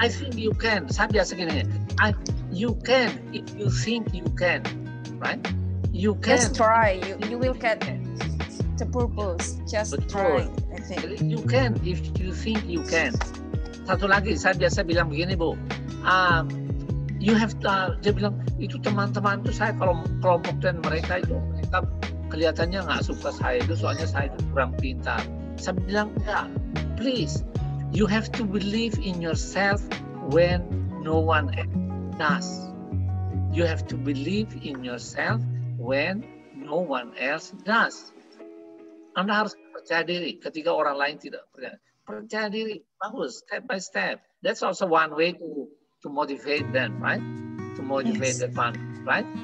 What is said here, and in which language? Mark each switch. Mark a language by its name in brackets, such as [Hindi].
[English] I think you can. [Indonesian] Saya biasa gini. [English] You can if you think you can, right? You can. Just try. You will get the purpose. Just try. I think. You can if you think you can. [Indonesian] Satu lagi, saya biasa bilang begini, Bu. [English] You have [Indonesian] dia bilang itu teman-teman itu saya kalau kelompok dan mereka kelihatannya nggak suka saya itu soalnya saya itu kurang pintar. Saya bilang enggak, [English] please, you have to believe in yourself when no one else does. You have to believe in yourself when no one else does. [Indonesian] Anda harus percaya diri ketika orang lain tidak percaya. Percaya diri, bagus, [English] step by step. That's also one way to motivate them, right? To motivate the fun, right?